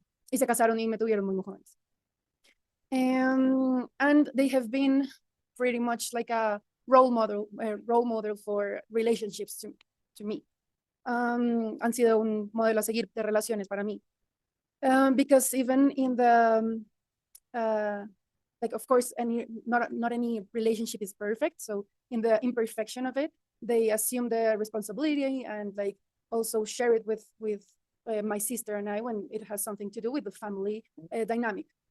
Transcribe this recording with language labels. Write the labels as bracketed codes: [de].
[es] Y se casaron y me tuvieron muy jóvenes. [en] And they have been pretty much like a role model for relationships to me. [es] Han sido un modelo a seguir de relaciones para mí. [en] Because even in the, like of course, not any relationship is perfect. So in the imperfection of it, they assume the responsibility and like also share it with my sister and I when it has something to do with the family dynamic.